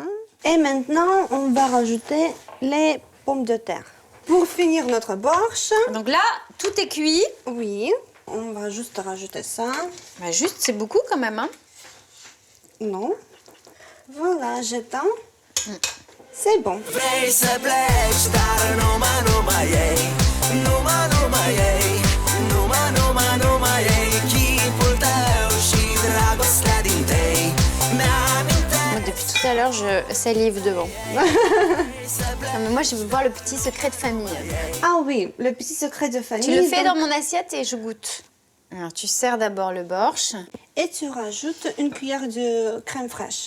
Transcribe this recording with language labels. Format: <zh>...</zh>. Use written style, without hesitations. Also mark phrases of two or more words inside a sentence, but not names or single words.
<fr>Et maintenant, on va rajouter les pommes de terre. Pour finir notre borscht... Donc là, tout est cuit. Oui, on va juste rajouter ça. Bah juste, c'est beaucoup quand même, hein? Non. Voilà, j'étends. C'est bon.</fr> <ro>Vrei să pleci, dar numai ei. Numai ei. Numai ei. Chipul tău și dragostea din tei.</ro> <fr>Moi, depuis tout à l'heure, je salive devant. Non, mais moi, je veux voir le petit secret de famille. Ah oui, le petit secret de famille. Tu le fais donc- dans mon assiette et je goûte. Alors, tu sers d'abord le borscht. Et tu rajoutes une cuillère de crème fraîche.</fr>